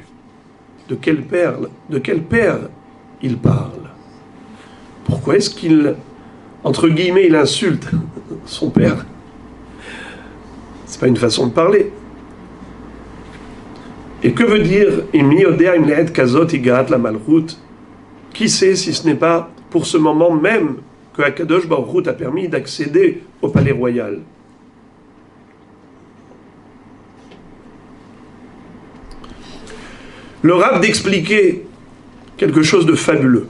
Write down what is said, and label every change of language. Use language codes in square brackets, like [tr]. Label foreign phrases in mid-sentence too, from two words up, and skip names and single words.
[fr] De quel père il parle? Pourquoi est-ce qu'il, entre guillemets, il insulte son père? C'est pas une façon de parler. Et que veut dire « [he] מי יודע אם לעת כזאת הגעת למלכות [fr] » Qui sait si ce n'est pas pour ce moment même que [he] הקדוש ברוך הוא [fr] t'a permis d'accéder au palais royal. Le Rav d'expliquer quelque chose de fabuleux.